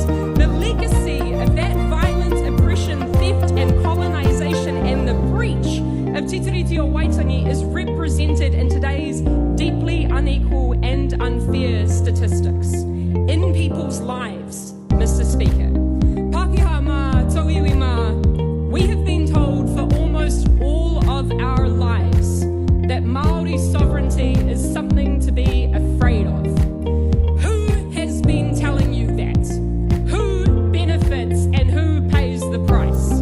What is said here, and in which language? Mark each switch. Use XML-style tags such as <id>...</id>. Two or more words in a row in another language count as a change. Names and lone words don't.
<en>The legacy of that violent oppression, theft and colonisation and the breach of Te Tiriti o Waitangi is represented in today's deeply unequal and unfair statistics. In people's lives, Mr. Speaker.</en> <mi>Pākehā mā, tauiwi mā,</mi> <en>we have been told for almost all of our lives that Māori sovereignty is something to be afraid of. Who has been telling you that? Who benefits and who pays the price?</en>